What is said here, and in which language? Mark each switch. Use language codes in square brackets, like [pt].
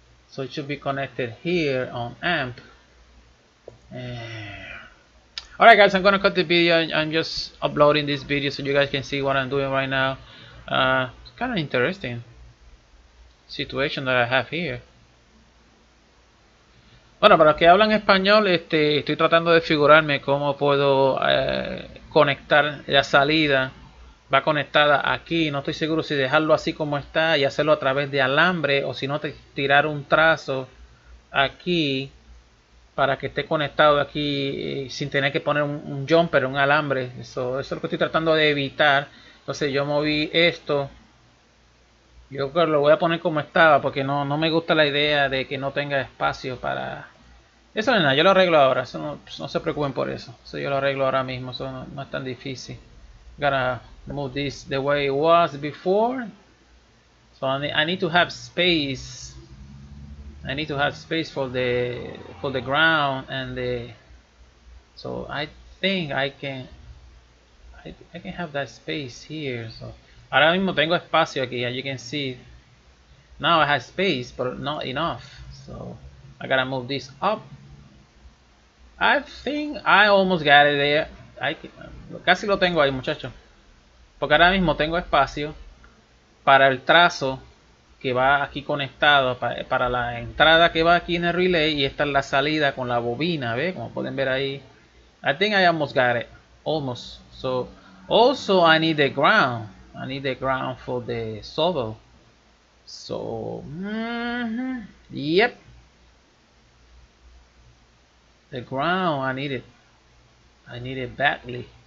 [en] So it should be connected here on amp. Alright guys, I'm gonna cut the video. I'm just uploading this video so you guys can see what I'm doing right now. It's kind of interesting situation that I have here. [es] Bueno, para los que hablan español, estoy tratando de figurarme cómo puedo conectar la salida. Va conectada aquí, no estoy seguro si dejarlo así como está y hacerlo a través de alambre o si no tirar un trazo aquí para que esté conectado aquí sin tener que poner un jumper, un alambre. Eso es lo que estoy tratando de evitar. Entonces yo moví esto. Yo creo que lo voy a poner como estaba porque no me gusta la idea de que no tenga espacio para... Eso no es nada, yo lo arreglo ahora. Eso no se preocupen por eso. Eso yo lo arreglo ahora mismo. Eso no es tan difícil. [en] Gotta move this the way it was before. So I need to have space. I need to have space for the ground and the... So I think I can have that space here. [es] So ahora mismo tengo espacio aquí, [en] as you can see. Now I have space, but not enough. So I gotta move this up. I think I almost got it there. [es] Casi lo tengo ahí, muchachos. Porque ahora mismo tengo espacio para el trazo que va aquí conectado, para la entrada que va aquí en el relay, y esta es la salida con la bobina, ¿ve? Como pueden ver ahí. [en] I think I almost got it. Almost. So also I need the ground. I need the ground for the shovel. So yep. The ground I need it. I need it badly.